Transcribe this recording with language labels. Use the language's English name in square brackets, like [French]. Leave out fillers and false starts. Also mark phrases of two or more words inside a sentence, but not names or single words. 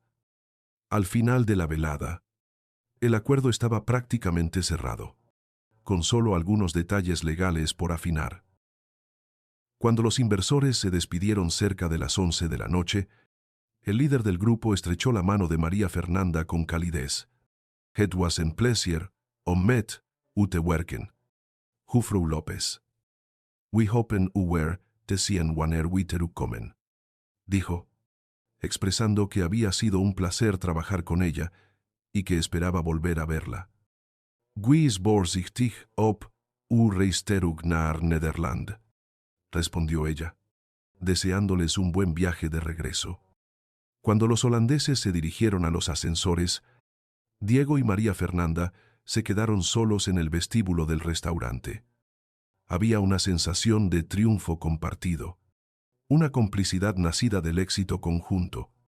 [Spanish] Al final de la velada, el acuerdo estaba prácticamente cerrado, con solo algunos detalles legales por afinar. Cuando los inversores se despidieron cerca de las 11 de la noche, el líder del grupo estrechó la mano de María Fernanda con calidez. [Dutch] Het was een plezier om met u te werken, Juffrouw López. We hopen u weer te zien wanneer we terugkomen, [Spanish] dijo, expresando que había sido un placer trabajar con ella y que esperaba volver a verla. [Dutch] We is voorzichtig op uw reis terug naar Nederland, [Spanish] respondió ella, deseándoles un buen viaje de regreso. Cuando los holandeses se dirigieron a los ascensores, Diego y María Fernanda se quedaron solos en el vestíbulo del restaurante. Había una sensación de triunfo compartido, una complicidad nacida del éxito conjunto.